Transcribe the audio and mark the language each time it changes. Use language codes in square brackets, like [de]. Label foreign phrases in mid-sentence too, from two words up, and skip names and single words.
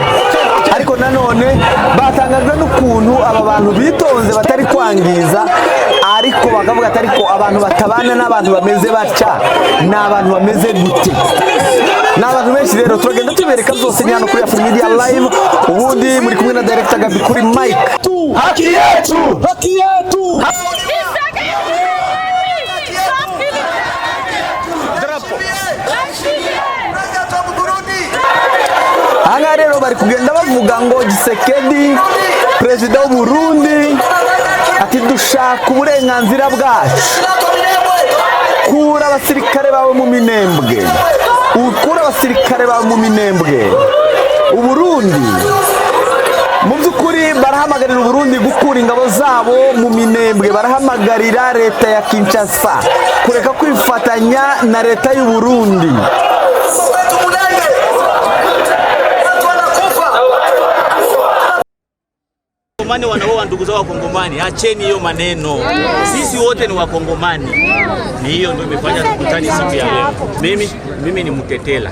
[rw] Ariko nanone batangajwe n'ukuntu aba bantu bitonze batari kwangiza, ariko bakavuga ati ariko abantu batabana n'abantu bameze batya ni abantu bameze gute. Ni abantu benshi rero turagenda tubereka byose ni hano kuri Africa Media Live, ubundi muri kumwe na director Gabi kuri mic. [sw] Haki yetu, haki yetu. [rw] Aha rero bari kugenda bavuga ngo Tshisekedi perezida w'u Burundi ati dushaka uburenganzira bwacu, kura abasirikare bawe mu Minembwe, ukura abasirikare bawe mu Minembwe. U Burundi mu by'ukuri barahamagarira u Burundi gukura ingabo zabo mu Minembwe, barahamagarira leta ya Kinshasa kureka kwifatanya na leta y'u Burundi. [sw] Wakongomani wanaoa ndugu zao Wakongomani, acheni hiyo maneno. Sisi wote ni Wakongomani. Ni hiyo ndio imefanya tukutane siku ya leo. Mimi ni Mtetela.